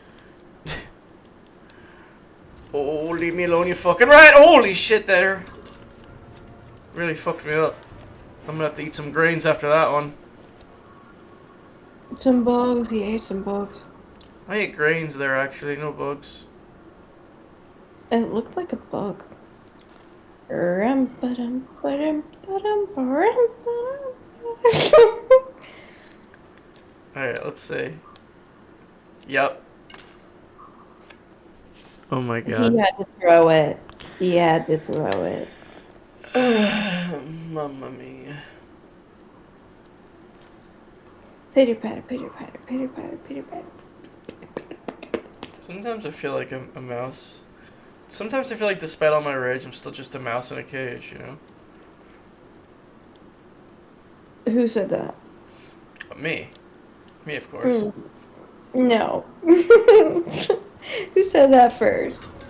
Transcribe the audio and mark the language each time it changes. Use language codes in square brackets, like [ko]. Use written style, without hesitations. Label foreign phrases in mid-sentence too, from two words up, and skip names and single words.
[en] Oh, leave me alone, you fucking rat! Holy shit, there! Really fucked me up. I'm gonna have to eat some grains after that one. Some bugs. He ate some bugs. I ate grains there, actually, no bugs. It looked like a bug. Rum, ba-dum, ba-dum, ba-dum, ba-rum, ba-dum. Alright, let's see. Yep. Oh my He god. had to throw it. He had to throw it. [it] Mamma mia. [en] Pitter patter, pitter patter, pitter patter, pitter patter. Sometimes I feel like I'm a mouse. Sometimes I feel like despite all my rage, I'm still just a mouse in a cage, you know? Who said that? Me. Me, of course. No. Who said that first?